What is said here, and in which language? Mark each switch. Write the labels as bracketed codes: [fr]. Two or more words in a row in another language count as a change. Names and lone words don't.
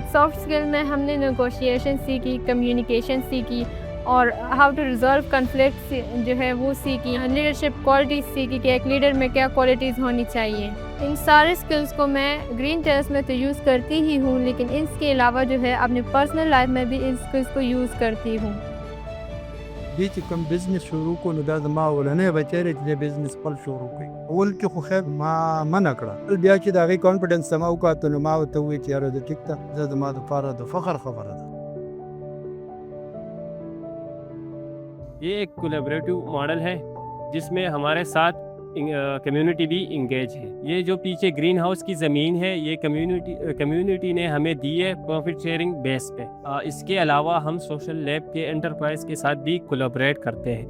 [en] soft skill [ur] میں ہم نے نیگوشی ایشن سیکھی، کمیونیکیشن سیکھی اور [en] how to resolve conflict [ur] جو ہے وہ سیکھی. [en] leadership qualities [ur] سیکھی کہ ایک لیڈر میں کیا کوالٹیز ہونی چاہیے. ان سارے اسکلز کو میں گرین ٹیرس میں تو یوز کرتی ہی ہوں، لیکن اس کے علاوہ جو ہے اپنی [en] personal life [ur] میں بھی ان اسکلز کو یوز کرتی ہوں. [ps] دې کوم بزنس شروع کو نو دا زما ولنه بچره چې بزنس خپل شروع کړي اول کې خو خیر ما منع کړه بیا چې دا غي کانفیډنس سما وکړه نو ما ته وی چې یاره د ټیک ته زما د فاره د فخر خبره ده. [ur] یہ ایک [en] collaborative model [ur] ہے جس میں ہمارے ساتھ کمیونٹی بھی انگیج ہے. یہ جو پیچھے [en] green house [ur] کی زمین ہے یہ کمیونٹی نے ہمیں دی ہے [en] profit sharing base [ur] پے. اس کے علاوہ ہم سوشل لیب کے انٹرپرائز کے ساتھ بھی کولیبوریٹ کرتے ہیں.